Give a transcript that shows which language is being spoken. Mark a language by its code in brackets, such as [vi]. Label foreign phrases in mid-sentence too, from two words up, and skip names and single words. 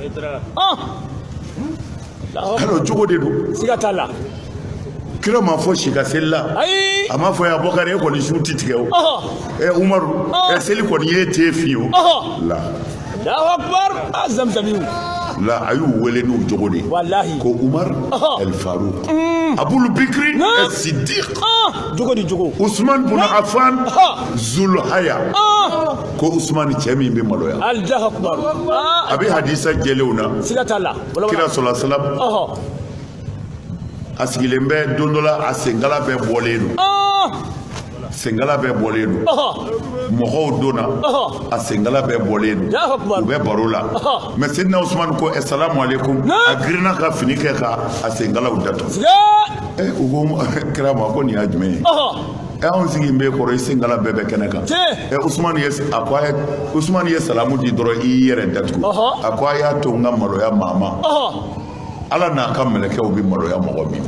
[bm] alors jogo de don siga t'a la kira ma fɔ si ka seli la ayi a ma fɔ ya Abubakar e kɔni su ti tigɛ o Umaru seli kɔni ye te fi o la [ar] Allahu akbar zamzamiw [bm] la a y'u wele n'u jogo de wallahi ko Umar El Farouk Abul Bikr as-Siddiq jogo di jogo Usman bin Affan Zulhaya ko Usman cɛ min bɛ maloya [ar] Allahu akbar [bm] a bɛ hadisa jɛlenw na siga t'a la kira [ar] sallallahu alaihi wasallam [bm] a sigilen bɛ don dɔ la a senkala bɛɛ bɔlen don senkala bɛɛ bɔlen don mɔgɔw donna a senkala bɛɛ bɔlen don u bɛ baro la mais Sidina Usman ko [ar] assalamu alaikum [bm] a girinna ka fini kɛ ka a senkalaw datugu u ko kira ma ko nin y'a jumɛn ye anw sigi bɛ kɔrɔ i senkala bɛɛ bɛ kɛnɛ kan Usman ye salamu di dɔrɔn i yɛrɛ datugu a ko a y'a to n ka maloya maa ma ala n'a ka mɛlɛkɛw bɛ maloya mɔgɔ min